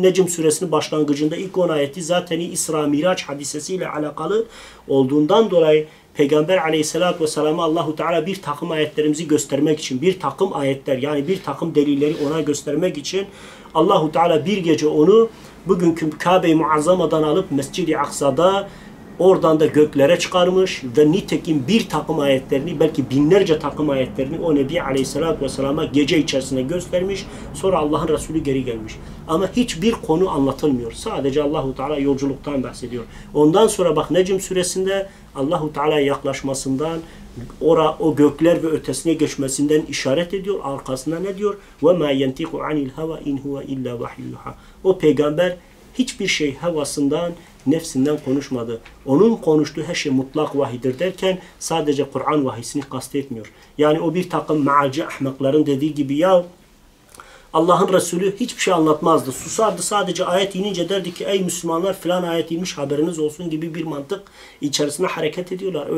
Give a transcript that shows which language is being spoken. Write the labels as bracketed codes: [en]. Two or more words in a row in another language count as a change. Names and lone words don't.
[tr] Necm suresinin başlangıcında ilk 10 ayeti zaten İsra Miraç hadisesiyle alakalı olduğundan dolayı Peygamber aleyhissalatü vesselam'a Allahu Teala bir takım ayetlerimizi göstermek için, bir takım ayetler yani bir takım delilleri ona göstermek için Allahu Teala bir gece onu bugünkü Kabe-i Muazzama'dan alıp Mescid-i Aksa'da oradan da göklere çıkarmış ve nitekim bir takım ayetlerini, belki binlerce takım ayetlerini o Nebi Aleyhisselatü Vesselam'a gece içerisinde göstermiş. Sonra Allah'ın Resulü geri gelmiş. Ama hiçbir konu anlatılmıyor. Sadece Allahu Teala yolculuktan bahsediyor. Ondan sonra bak Necm suresinde Allahu Teala'ya yaklaşmasından, o gökler ve ötesine geçmesinden işaret ediyor. Arkasında ne diyor? [ar] وَمَا يَنْتِقُ عَنِ الْهَوَا اِنْ هُوَ اِلَّا وَحْيُّهَا. [tr] O peygamber hiçbir şey havasından, nefsinden konuşmadı. Onun konuştuğu her şey mutlak vahidir derken sadece Kur'an vahisini kastetmiyor. Yani o bir takım mealci ahmakların dediği gibi ya Allah'ın Resulü hiçbir şey anlatmazdı. Susardı, sadece ayet inince derdi ki ey Müslümanlar filan ayet inmiş haberiniz olsun gibi bir mantık içerisinde hareket ediyorlar.